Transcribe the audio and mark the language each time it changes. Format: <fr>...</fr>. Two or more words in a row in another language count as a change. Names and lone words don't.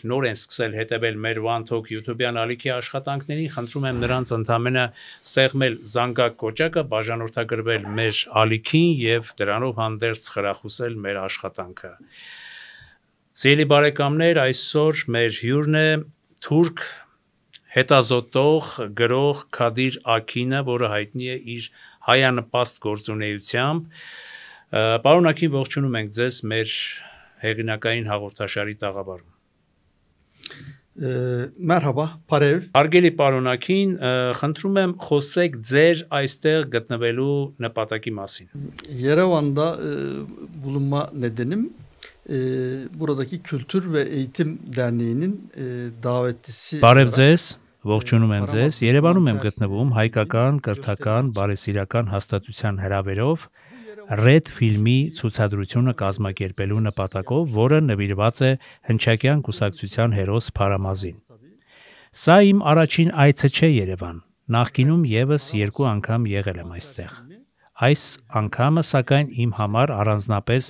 <hy>նոր են սկսել հետևել մեր One Talk YouTube-յան ալիքի աշխատանքներին, խնդրում եմ նրանց ընդամենը սեղմել զանգակ կոճակը, բաժանորդագրվել մեր ալիքին և դրանով հանդերձ խրախուսել մեր աշխատանքը։ Սիրելի բարեկամներ, այսօր մեր հյուրն է թուրք հետազոտող գրող Քադիր Աքինը, որը հայտնի է իր հայանպաստ գործունեությամբ։ Պարոն Աքին, ողջունում ենք ձեզ մեր հեղինակային հաղորդաշարի տաղավարում։ Մերհաբա, բարև։ Հարգելի պարոն Աքին, խնդրում եմ խոսեք ձեր այստեղ գտնվելու նպատակի մասին։</hy> <tr>Երևanda bulunma nedenim buradaki Kültür ve Eğitim Derneği'nin davetlisi.</tr> <hy>Բարև ձեզ, ողջունում եմ ձեզ։ Երևանում եմ գտնվում հայկական, կրթական, բարեսիրական հաստատության հրավերով Red ֆիլմի ցուցադրությունը կազմակերպելու նպատակով, որը նվիրված է հնչակյան կուսակցության հերոս Փարամազին։ Սա իմ առաջին այցը չէ Երևան, նախկինում եւս 2 անգամ եղել եմ այստեղ։ Այս անգամը սակայն իմ համար առանձնապես</hy>